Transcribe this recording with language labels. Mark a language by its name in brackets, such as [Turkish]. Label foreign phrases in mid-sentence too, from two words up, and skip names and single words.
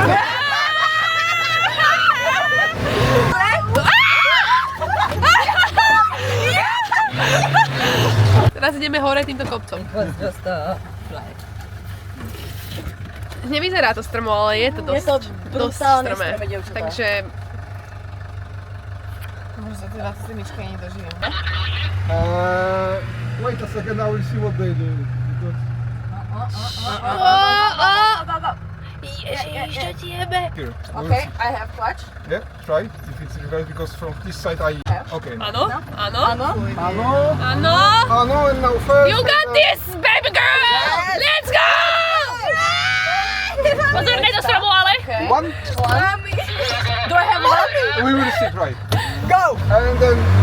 [Slovak] Teraz ideme hore týmto kopcom. Nevyzerá to strmo, ale je to dosť, Je to brutálne strmé. strmé, dievčatá. Takže Možno sa teda 27 nedožijem. [English] Wait a second, I will see what they do. Because Here. Okay, I have clutch. Yeah, try if it's reverse because from this side I. Okay. [Slovak] Áno, áno, Ano. áno. Ano, [English] and now first. You got this, baby girl! Let's go! [Slovak] Pozor, nie do stromu, ale. [English] One. Do I have one? We will see, right? Go. And then.